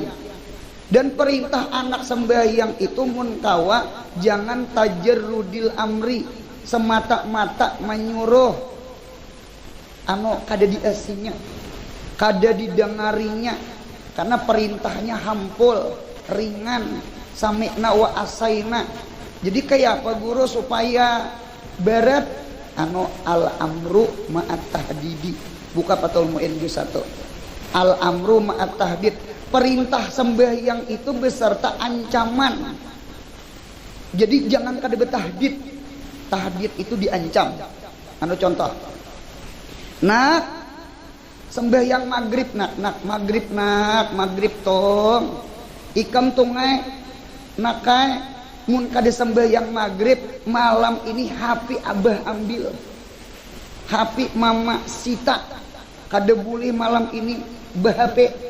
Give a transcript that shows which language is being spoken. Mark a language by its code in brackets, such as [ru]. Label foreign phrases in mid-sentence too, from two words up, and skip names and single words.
[bjn] Dan perintah anak sembahyang itu mun kawa jangan [ar] تجرد الأمر, [bjn] semata-mata menyuruh kada diasinya, kada didengarinya, karena perintahnya hampul, ringan, [ar] سمعنا وعصينا. [bjn] Jadi kayak apa guru supaya barat [ar] الأمر مع التهديد. [bjn] Buka Fathul Mu'in juz 1. [ar] الأمر مع التهديد. [bjn] Perintah sembahyang itu beserta ancaman. Jadi jangan kada betahdid. Tahdid itu diancam. Contoh. Nak, sembahyang maghrib nak maghrib tong ikam tungai nakai mun kada sembahyang maghrib malam ini HP abah ambil, HP mama sita, kada boleh malam ini bah-HP.